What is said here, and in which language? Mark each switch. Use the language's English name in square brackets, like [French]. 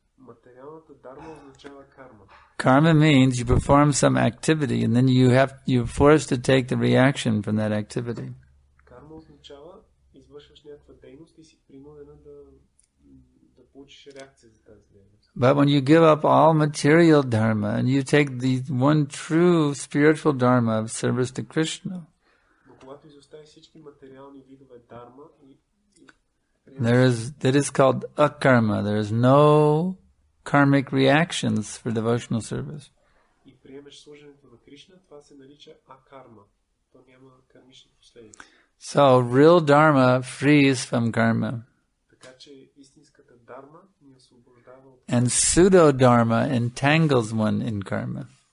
[Bulgarian] Материалната дарма означава карма. [English] Karma means you perform some activity and then you're forced to take the reaction from that activity. [Bulgarian] Карма означава извършваш някаква дейност и си принудена да получиш реакция за тази дейност. [English] But when you give up all material dharma and you take the one true spiritual dharma of service to Krishna, [Bulgarian] но когато изоставиш всички материални видове дарма [English] that is called akarma. There is no karmic reactions for devotional service. [Bulgarian] И приемеш служенето на Кришна, това се нарича акарма. То няма кармични последици. [English] So real dharma frees from karma. [Bulgarian] Така че истинската дарма ни освобождава от [English] And pseudo dharma entangles one in karma.